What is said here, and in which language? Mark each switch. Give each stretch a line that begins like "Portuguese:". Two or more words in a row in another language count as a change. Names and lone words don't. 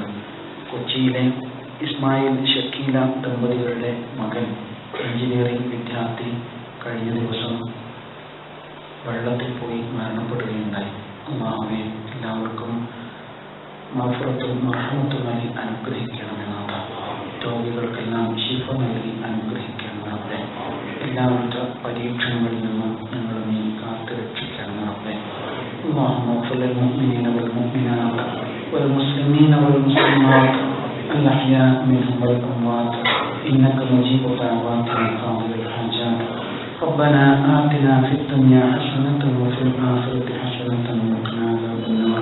Malayalam: കൊച്ചിയിലെ ഇസ്മായിൽ ഷക്കീല ദമ്പതികളുടെ മകൻ എഞ്ചിനീയറിംഗ് വിദ്യാർത്ഥി കഴിഞ്ഞ ദിവസം വെള്ളത്തിൽ പോയി മരണപ്പെടുകയുണ്ടായി. അല്ലാഹുവേ, എല്ലാവർക്കും മഗ്ഫിറത്തും റഹ്മത്തും നൽകി അനുഗ്രഹിക്കണമെന്നാണ്. രോഗികൾക്കെല്ലാം ശിഫ നൽകി അനുഗ്രഹിക്കണമെന്നേ. എല്ലാവിധ പരീക്ഷണങ്ങളിൽ നിന്നും നിങ്ങൾ നീ കാത്തു രക്ഷിക്കണമെന്നേ.
Arabic: اللهم اغفر للمؤمنين والمؤمنات والمسلمين والمسلمات الأحياء منهم والأموات إنك مجيب دعوات قاضي الحاجات. ربنا آتنا في الدنيا حسنة وفي الآخرة حسنة وقنا عذاب النار.